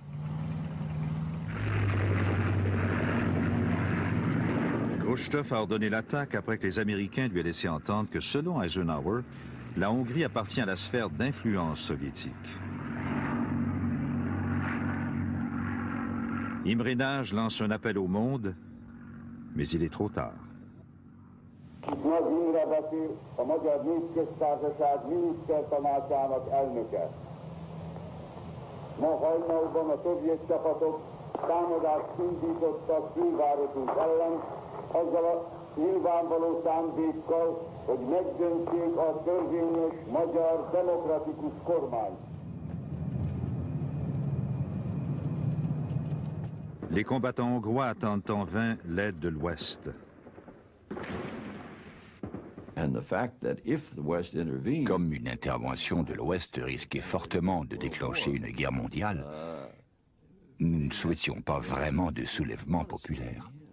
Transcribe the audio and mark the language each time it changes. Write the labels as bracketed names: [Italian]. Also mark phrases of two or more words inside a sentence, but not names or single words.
[French] Khrouchtchev a ordonné l'attaque après que les Américains lui aient laissé entendre que, selon Eisenhower, la Hongrie appartient à la sphère d'influence soviétique. Imre Nagy lance un appel au monde, mais il est trop tard. [Hungarian] Itt Nagy Imre beszél, a Magyar Népköztársaság minisztertanácsának elnöke. Ma hajnalban a szovjet csapatok támadást indítottak fővárosunk ellen, azzal a nyilvánvaló szándékkal, hogy megdöntsék a törvényes magyar demokratikus kormányt. [French] Les combattants hongrois attendent en vain l'aide de l'Ouest. Comme une intervention de l'Ouest risquait fortement de déclencher une guerre mondiale, nous ne souhaitions pas vraiment de soulèvement populaire.